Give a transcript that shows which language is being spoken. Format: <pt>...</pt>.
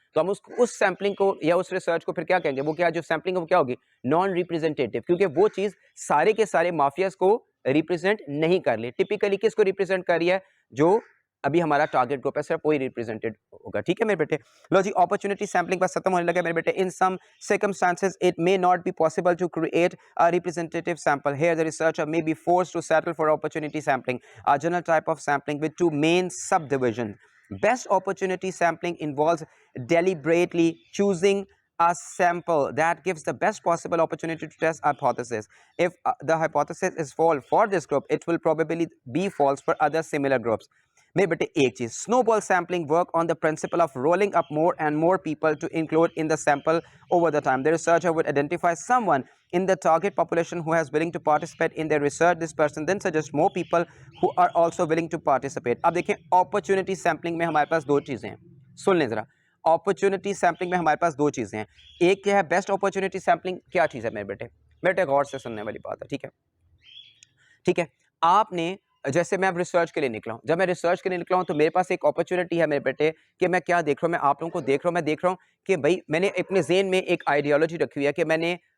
<ur>تو ہم اس سیمپلنگ کو یا اس ریسرچ کو پھر کیا کہیں گے, وہ کیا جو سیمپلنگ ہے وہ کیا ہوگی, نان ریپرزینٹیٹیو, کیونکہ وہ چیز سارے کے سارے مافیاز کو ریپرزینٹ نہیں کر لی. ٹپیکلی کس کو ریپرزینٹ کر رہی ہے, جو ابھی ہمارا ٹارگیٹ گروپ ہے, صرف وہی ریپرزینٹڈ ہوگا. ٹھیک ہے میرے بیٹے, لو جی اپرچونٹی سیمپلنگ بس ختم ہونے لگا میرے بیٹے.</ur> <en>In some circumstances it may not be possible to create a representative sample. Here the researcher may be forced to settle for opportunity sampling, a general type of sampling with two main subdivisions. Best opportunity sampling involves deliberately choosing a sample that gives the best possible opportunity to test hypothesis. If the hypothesis is false for this group, it will probably be false for other similar groups.</en> <ur>میرے بیٹے ایک چیز,</ur> <en>Snowball sampling work on the principle of rolling up more and more people to include in the sample over the time. The researcher would identify someone in the target population who is willing to participate in their research. This person then suggests more people who are also willing to participate.</en> <ur>اب دیکھیں opportunity sampling میں ہمارے پاس دو چیزیں ہیں, سن لیں ذرا. Opportunity sampling میں ہمارے پاس دو چیزیں ہیں. ایک کیا ہے بیسٹ اپرچونٹی سیمپلنگ, کیا چیز ہے میرے بیٹے, بیٹے غور سے سننے والی بات ہے. ٹھیک ہے, ٹھیک ہے, آپ نے جیسے میں اب ریسرچ کے لیے نکلا ہوں, جب میں ریسرچ کے لیے نکلا ہوں تو میرے پاس ایک اپرچونٹی ہے میرے بیٹے کہ میں کیا دیکھ رہا ہوں, میں آپ لوگوں کو دیکھ رہا ہوں, میں دیکھ رہا ہوں کہ بھائی میں نے اپنے ذہن میں ایک آئیڈیالوجی رکھی ہوئی ہے کہ میں نے</ur>